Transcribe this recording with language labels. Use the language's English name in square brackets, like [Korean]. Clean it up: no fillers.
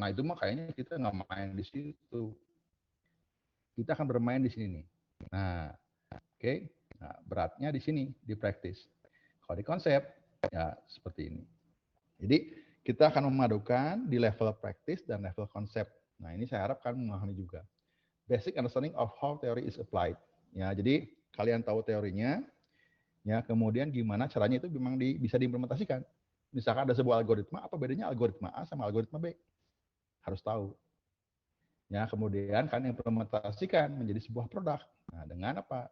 [Indonesian] Nah, itu mah kayaknya kita nggak main di situ. Kita akan bermain di sini nih. Nah, oke. Nah, beratnya di sini, di praktis. Kalau di konsep, ya seperti ini. Jadi, kita akan memadukan di level praktis dan level konsep. Nah, ini saya harap kalian memahami juga. [English] Basic understanding of how theory is applied. [Indonesian] Ya, jadi kalian tahu teorinya, ya kemudian gimana caranya itu memang bisa diimplementasikan. Misalkan ada sebuah algoritma, apa bedanya algoritma A sama algoritma B? Harus tahu. Ya, kemudian kan implementasikan menjadi sebuah produk. Nah, dengan apa?